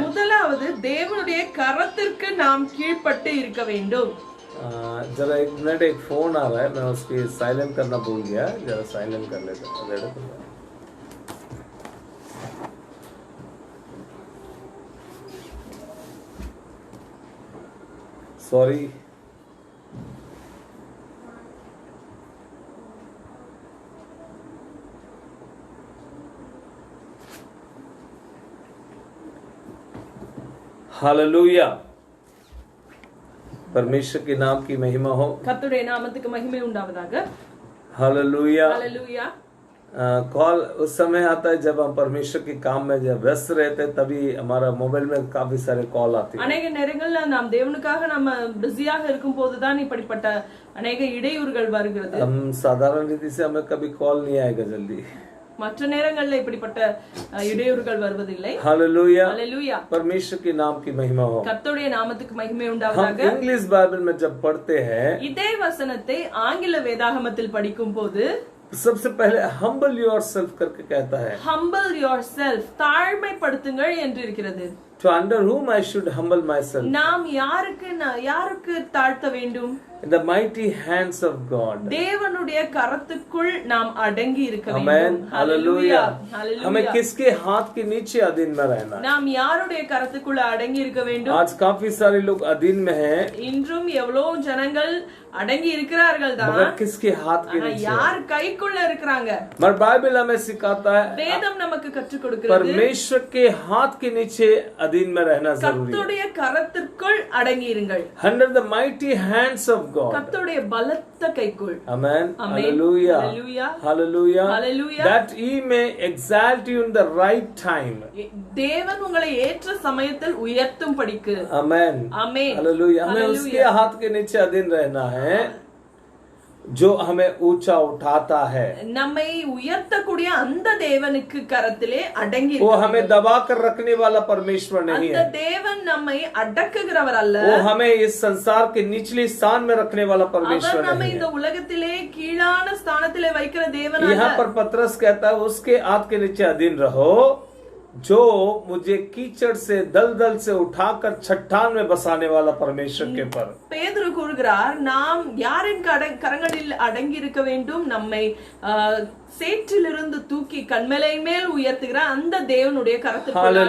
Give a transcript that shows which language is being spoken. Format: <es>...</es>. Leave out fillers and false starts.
<ta>முதலாவது தேவனுடைய கரத்திற்கு நாம் கீழ்ப்பட்டு இருக்க வேண்டும்।</ta> <hi>जरा 1 मिनट, एक फोन आ रहा है, मैं उसकी साइलेंट करना भूल गया, जरा साइलेंट कर लेते हैं। सॉरी। हालेलुया, परमेश्वर के नाम की महिमा हो।</hi> <ta>கர்த்தருடைய நாமத்துக்கு மகிமை உண்டாவதாக।</ta> <hi>हालेलुया। हालेलुया। कॉल उस समय आता है जब हम परमेश्वर के काम में जब व्यस्त रहते हैं, तभी हमारा मोबाइल में काफी सारे कॉल आते हैं।</hi> <ta>अनेक நேரங்கள்ல நாம் தேவனுக்காக நம்ம பிஸியாக இருக்கும் போதுதான் இப்படிப்பட்ட अनेक இடையூறுகள் வருகிறது।</ta> <hi>हम साधारण रीति से हमें कभी कॉल नहीं आएगा जल्दी।</hi> <ta>மற்ற நேரங்கள்ல இப்படிப்பட்ட இடையூறுகள் வருவதில்லை।</ta> <hi>Hallelujah, hallelujah. परमेश्वर के नाम की महिमा हो।</hi> <ta>கர்த்தருடைய நாமத்துக்கு மகிமை</ta> <hi>हम</hi> <ta>உண்டாவதாக।</ta> <hi>इंग्लिश बाइबल में जब पढ़ते हैं,</hi> <ta>இதே வசனத்தை ஆங்கில வேதாகமத்தில் படிக்கும் போது</ta> <hi>सबसे पहले</hi> <en>humble yourself</en> <hi>करके कहता है।</hi> <en>humble yourself,</en> <ta>தாழ்மைப்படுத்துங்கள் என்று இருக்கிறது।</ta> <en>To under whom I should humble myself?</en> <ta>நாம் யாருக்கு தாழ்த்த வேண்டும்?</ta> <en>In the mighty hands of God.</en> <ta>தேவனுடைய கரத்துக்குள் நாம் அடங்கி இருக்க</ta> <en>Amen.</en> <ta>வேண்டும்।</ta> <hi>हालेलुया। हालेलुया। हमें किसके हाथ के नीचे अधीन में रहना है?</hi> <ta>நாம் யாருடைய கரத்துக்குள்ள அடங்கி இருக்க வேண்டும்?</ta> <hi>आज काफी सारे लोग अधीन में हैं,</hi> <ta>இன்றும் எவ்வளவு ஜனங்கள் அடங்கி இருக்கிறார்கள் தான்,</ta> <hi>मगर किसके हाथ के नीचे?</hi> <ta>யார் கைக்குள்ள இருக்கிறாங்க?</ta> <hi>मगर बाइबल हमें सिखाता है,</hi> <ta>வேதம் நமக்கு கற்றுக் கொடுக்கிறது,</ta> <hi>परमेश्वर के हाथ के नीचे अधीन में रहना जरूरी है।</hi> <ta>கர்த்தருடைய கரத்திற்குள் அடங்கி இருங்கள்।</ta> <en>Under the mighty hands of God.</en> <ta>கர்த்தருடைய பலத்த கைக்குள்।</ta> <en>Amen. Amen. Hallelujah. Hallelujah. Hallelujah. Hallelujah. That he may exalt you in the right time.</en> <ta>தேவன் உங்களை ஏற்ற சமயத்தில் உயர்த்தும் படிக்கு।</ta> <en>Amen. Amen. Hallelujah.</en> <hi>हमें</hi> <en>Hallelujah.</en> <hi>उसके हाथ के नीचे अधीन रहना है जो हमें ऊंचा उठाता है।</hi> <ta>நம்மை உயர்த்தக்கூடிய இருக்கக்கூடிய அந்த தேவனுக்கு கரத்திலே அடங்கி</ta> <hi>वो हमें दबा कर रखने वाला परमेश्वर नहीं</hi> <ta>அந்த</ta> <hi>है।</hi> <ta>தேவன் நம்மை அடக்குகிறவர் அல்ல,</ta> <hi>वो हमें इस संसार के निचली स्थान में रखने वाला</hi> <ta>அவர்</ta> <hi>परमेश्वर</hi> <ta>நம்மை</ta> <hi>नहीं</hi> <ta>இந்த</ta> <hi>है।</hi> <ta>உலகத்திலே கீழான ஸ்தானத்திலே வைக்கிற தேவன் அல்ல.</ta> <hi>यहाँ पर पतरस कहता है उसके हाथ के नीचे अधीन रहो जो मुझे कीचड़ से दलदल से उठाकर चट्टान में बसाने वाला परमेश्वर के पर।</hi> <ta>பேதுரு கூறுகிறார், நாம் யாரின் கரங்களில் அடங்கி இருக்க வேண்டும்? நம்மை சேற்றிலிருந்து தூக்கி கண்மலை மேல் உயர்த்துகிற அந்த தேவனுடைய கரத்துக்குள்ளாக.</ta>